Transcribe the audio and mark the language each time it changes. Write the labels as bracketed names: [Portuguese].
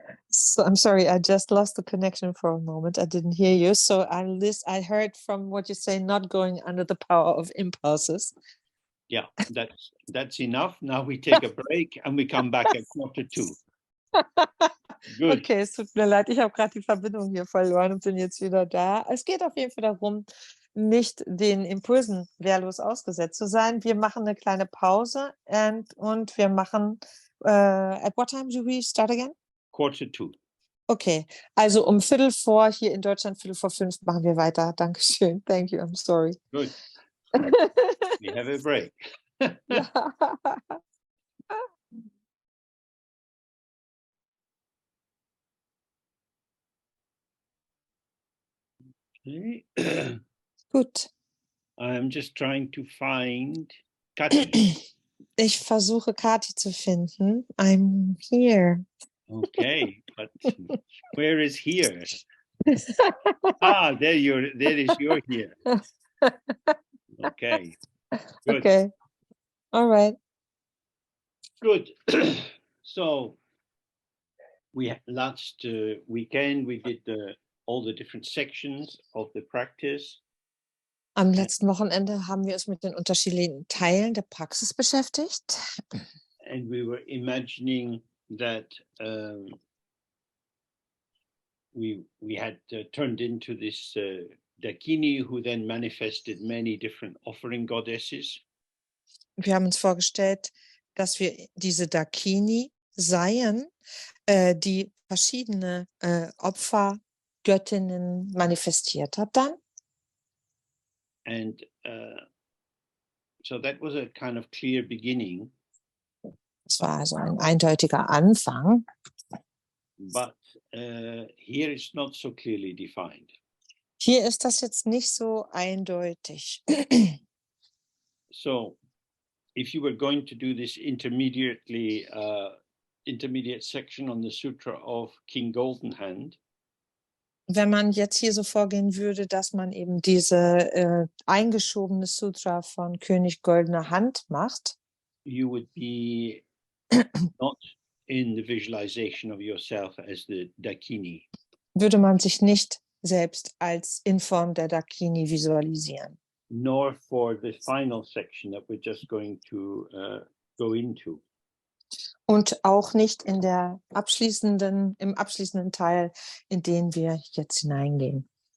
[English] So, I'm sorry, I just lost the connection for a moment. I didn't hear you. So I heard from what you say, not going under the power of impulses. Yeah, that's enough. Now we take a break and we come back at 1:45. Good. [German] Okay, es tut mir leid, ich habe gerade die Verbindung hier verloren und bin jetzt wieder da. Es geht auf jeden Fall darum, nicht den Impulsen wehrlos ausgesetzt zu sein. Wir machen eine kleine Pause und wir machen, [English] at what time do we start again? 1:45. [German] Okay, also um 4:45 hier in Deutschland, 4:45 machen wir weiter. Dankeschön. [English] Thank you, I'm sorry. Good. We have a break. [German] Ja. Okay. Gut. [English] I'm just trying to find Kati. [German] Ich versuche Kati zu finden. [English] I'm here. Okay, but where is here? There is your here. Okay. Good. Okay. All right. Good. So last weekend we did all the different sections of the practice. [German] Am letzten Wochenende haben wir uns mit den unterschiedlichen Teilen der Praxis beschäftigt. [English] And we were imagining that we had turned into this Dakini, who then manifested many different offering goddesses. [German] Wir haben uns vorgestellt, dass wir diese Dakini seien, die verschiedene Opfergöttinnen manifestiert hat dann. [English] And so that was a kind of clear beginning. [German] Das war also ein eindeutiger Anfang. [English] But here it's not so clearly defined. [German] Hier ist das jetzt nicht so eindeutig. [English] So if you were going to do this intermediate section on the Sutra of King Golden Hand, [German] wenn man jetzt hier so vorgehen würde, dass man eben diese eingeschobene Sutra von König Goldener Hand macht, [English] you would be not in the visualization of yourself as the Dakini. [German] Würde man sich nicht selbst als in Form der Dakini visualisieren. [English] Nor for the final section that we're just going to go into. [German] Und auch nicht im abschließenden Teil, in den wir jetzt hineingehen.